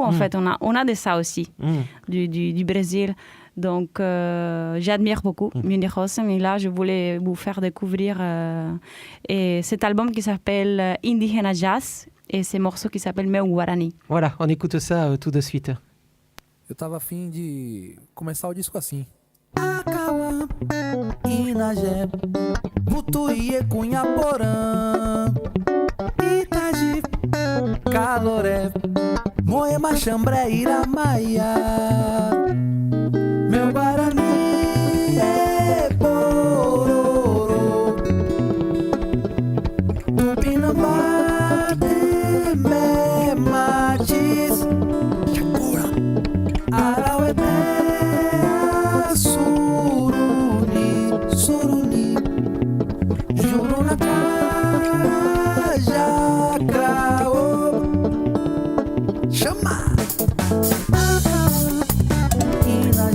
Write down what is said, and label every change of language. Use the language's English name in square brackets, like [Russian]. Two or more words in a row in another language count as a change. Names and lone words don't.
[French] En fait, on a de ça aussi, du Brésil. Donc, j'admire beaucoup Munir Hosen. Et là, je voulais vous faire découvrir cet album qui s'appelle Indigena Jazz et ces morceaux qui s'appellent Meu Guarani. Voilà, on écoute ça tout de suite. [Portuguese] Eu tava afim de começar o disco assim. Acauã, Inagé, Mutuíê, Cunhaporã, Itaji, Caloré, Moema, Xambré, Iramaia. Meu Guarani é pororô, Tupinambá, Temé, Matis, Chacura, Araueté, Suruni, Suruni, Jurunacá, Jacraô, chama!